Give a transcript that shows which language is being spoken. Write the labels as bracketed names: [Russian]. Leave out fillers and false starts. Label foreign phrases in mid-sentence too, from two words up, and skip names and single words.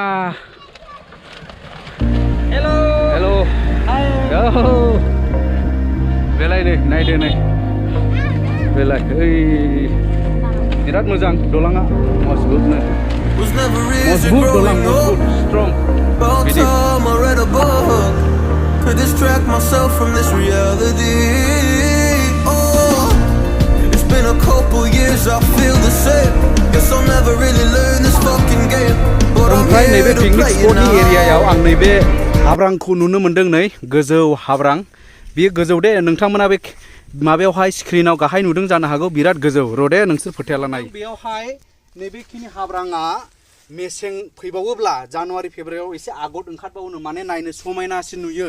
[Bodo] हेलो बेलाय नै नायदो नै बेलाय ओइ बिराद मोजां दलाङा मजबुतनो मजबुत दलां मजबुत स्ट्रं बिदि [English] to distract myself from this reality. Oh, it's been a couple years, I feel the same. Guess I'll never really learn this fucking game. But I'm here to play it now. [Bodo] एरियायाव आं नैबे हाब्रांखौ नुनो मोनदों नै गोजौ हाब्रां बेयो गोजौ दे नोंथांमोना बे माबायावहाय स्क्रिनाव गाहाय नुदों जानो हागौ बिराद गोजौ रदे नोंसोर फोथायला नाय बेयावहाय नैबेखिनि हाब्राङा मेसें फैबावोब्ला जानुवारि फेब्रुवारियाव एसे आगत ओंखारबावनो माने नायनो समायनासिन नुयो